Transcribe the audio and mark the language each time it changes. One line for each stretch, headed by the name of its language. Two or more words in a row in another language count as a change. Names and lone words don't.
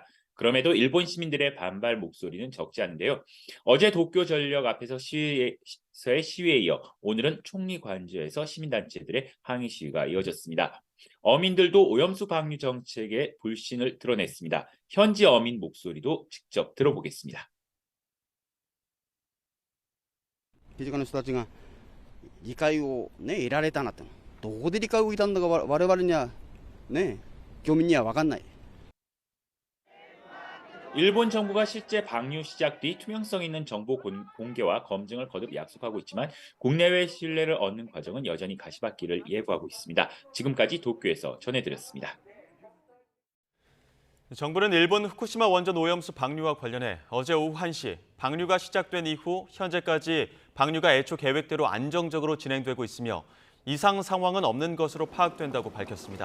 Korean: 그럼에도 일본 시민들의 반발 목소리는 적지 않은데요. 어제 도쿄전력 앞에서 시위에 이어 오늘은 총리 관저에서 시민단체들의 항의 시위가 이어졌습니다. 어민들도 오염수 방류 정책에 불신을 드러냈습니다. 현지 어민 목소리도 직접 들어보겠습니다.
Japanese: 政治家の人たちが理解をね得られたなと、どこで理解を得たんだか我々にはね漁民には分かんない。
Korean: 일본 정부가 실제 방류 시작 뒤 투명성 있는 정보 공개와 검증을 거듭 약속하고 있지만 국내외 신뢰를 얻는 과정은 여전히 가시밭길을 예고하고 있습니다. 지금까지 도쿄에서 전해드렸습니다. 정부는 일본 후쿠시마 원전 오염수 방류와 관련해 어제 오후 1시 방류가 시작된 이후 현재까지 방류가 애초 계획대로 안정적으로 진행되고 있으며 이상 상황은 없는 것으로 파악된다고 밝혔습니다.